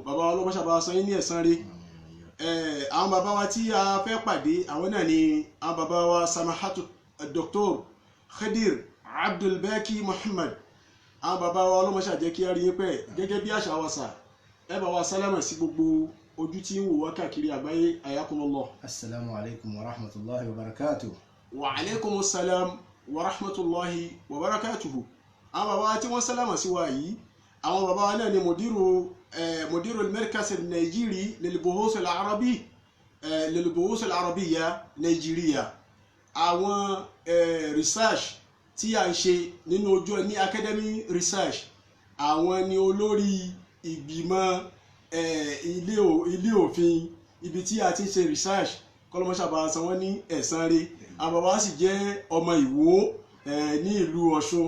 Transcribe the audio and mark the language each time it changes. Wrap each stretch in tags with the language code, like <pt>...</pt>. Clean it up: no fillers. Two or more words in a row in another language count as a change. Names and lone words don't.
<yo>bàbá wa Ọlọ́run ṣá bá wa san yín ní ẹ̀san rẹ̀. àwọn bàbá wa tí a fẹ́ pàdé àwọn náà ni àwọn bàbá wa samahatu Dr. Khadir Abdulbaki Muhammad. àwọn bàbá wa Ọlọ́run ṣá jẹ́ kí á rí yín pẹ́. gẹ́gẹ́ bí àṣà wa sà, ẹ bá wa sálámà sí gbogbo ojú tí ń wò wá káàkiri àgbáyé.</yo> <ar>ayakumullah. السلام عليكم ورحمة الله وبركاته. وعليكم السلام ورحمة الله وبركاته.</ar> <yo>àwọn bàbá wa tí wọ́n sálámà sí wa yìí, àwọn bàbá wa náà ni mudiru al-markaz al-Nigeri lil-buhuth al-arabiyya Nigeria. àwọn research tí a ń ṣe nínú ojú ní</yo> <en>academy research,</en> <yo>àwọn ni olórí ìgbìmọ̀ ilé òfin ibi tí a ti ń ṣe research. kọlọmọṣà bá san wọ́n ní ẹ̀san rẹ̀. àwọn bàbá wa sì jẹ́ ọmọ Ìwó ní ìlú Ọ̀ṣun.</yo>